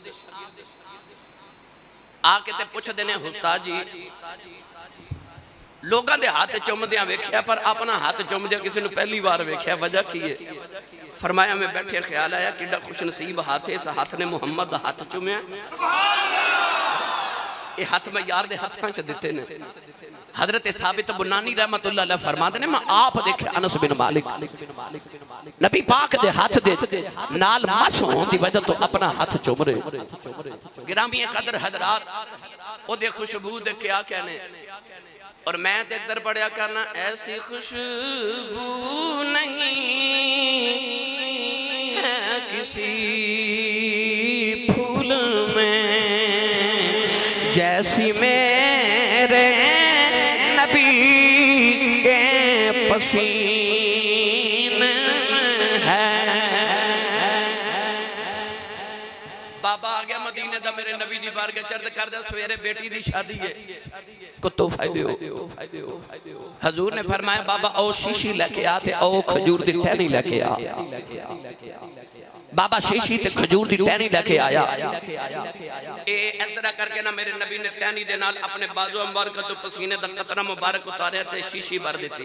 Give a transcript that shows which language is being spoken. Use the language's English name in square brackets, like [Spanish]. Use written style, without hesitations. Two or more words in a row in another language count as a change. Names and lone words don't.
[Punjabi] آکے تے پُچھدے نے اُستاد جی لوگوں دے ہاتھ چُمدیاں ویکھیا پر اپنا ہاتھ چُمدیاں کسی نے پہلی بار ویکھیا وجہ کی ہے فرمایا میں بیٹھے خیال آیا کہ خوش نصیب ہاتھ ہے اس ہاتھ نے محمد دا ہاتھ چُمیا یہ ہاتھ میں یار دے ہاتھاں چ دتے نے حضرت ثابت بنانی [Arabic] رحمة الله عليه [Punjabi] فرماتے نے میں آپ دیکھے انس بن مالک نبی پاک دے ہاتھ دے نال مس ہونے دی وجہ توں اپنا ہاتھ چُم رہے گرامی قدر حضرات اودے خوشبو دے کیا کہنے اور میں تے ادھر پڑھیا کرنا ایسی خوشبو نہیں [Urdu] ہے کسی پھول میں جیسی میرے نبی کے پسینے ہے بابا [Punjabi] آ گیا مدینے دا میرے نبی دی بارگاہ چڑھ کر دے سویرے بیٹی دی شادی ہے کو تحفہ دو حضور نے فرمایا بابا او شیشی لیکے آ تے او کھجور دی ٹہنی لیکے آ ते ओ खजूर दी टहनी लेके आ بابا شیشی تے کھجور دی ٹہنی لیکے آیا۔ اس طرح کر کے نا میرے نبی نے ٹہنی دے نال اپنے بازو مبارک توں پسینے دا قطرہ مبارک اتارے تے شیشی بھر دی.